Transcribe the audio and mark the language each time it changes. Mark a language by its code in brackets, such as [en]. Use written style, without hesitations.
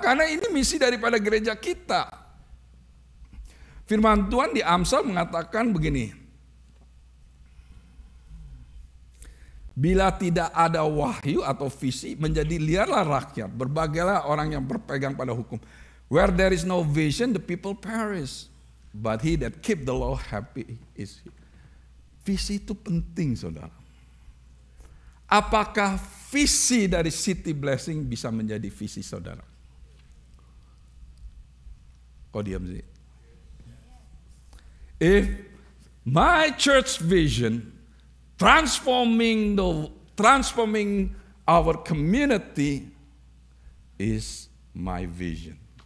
[id] Karena ini misi daripada gereja kita. Firman Tuhan di Amsal mengatakan begini. Bila tidak ada wahyu atau visi, menjadi liarlah rakyat. Berbagailah orang yang berpegang pada hukum. [en] Where there is no vision, the people perish. But he that keep the law, happy is he. [id] Visi itu penting saudara. Apakah visi dari City Blessing bisa menjadi visi saudara? Kok diam sih? [en] If my church vision transforming our community is my vision.